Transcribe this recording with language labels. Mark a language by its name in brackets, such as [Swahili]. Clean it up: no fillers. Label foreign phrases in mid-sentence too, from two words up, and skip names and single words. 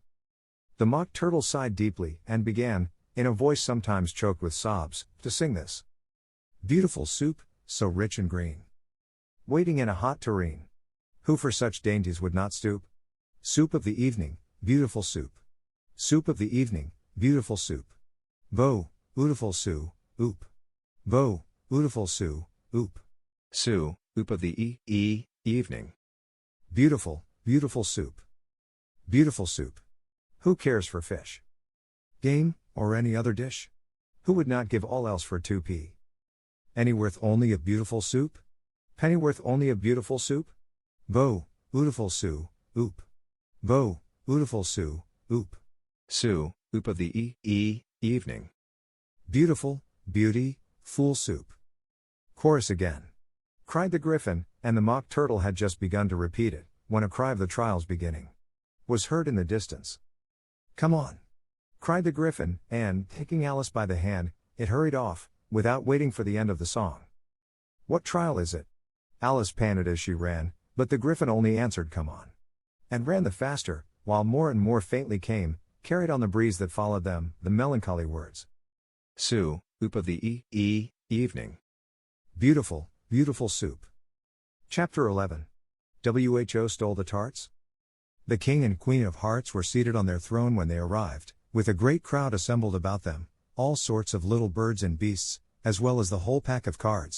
[English] The Mock Turtle sighed deeply, and began, in a voice sometimes choked with sobs, to sing this. Beautiful soup, so rich and green, waiting in a hot tureen. Who for such dainties would not stoop? Soup of the evening, beautiful soup. Soup of the evening, beautiful soup. Bo, ootiful sou, oop. Bo, ootiful sou, oop. Sou, oop of the evening. Beautiful, beautiful soup. Beautiful soup. Who cares for fish, game, or any other dish? Who would not give all else for 2p? Anyworth only of beautiful soup? Pennyworth only of beautiful soup? Bo, ootiful sou, oop. Bo, ootiful sou, oop. Sou, oop of the evening. Beautiful, beauty, fool soup. Chorus again. Cried the Griffin, and the Mock Turtle had just begun to repeat it, when a cry of the trial's beginning was heard in the distance. Come on! Cried the Griffin, and, taking Alice by the hand, it hurried off, without waiting for the end of the song. What trial is it? Alice panted as she ran, but the Griffin only answered come on, and ran the faster, while more and more faintly came, carried on the breeze that followed them, the melancholy words. Sou, oop of the evening. Beautiful, beautiful soup. Chapter 11. Who stole the tarts? The King and Queen of Hearts were seated on their throne when they arrived, with a great crowd assembled about them, all sorts of little birds and beasts, as well as the whole pack of cards.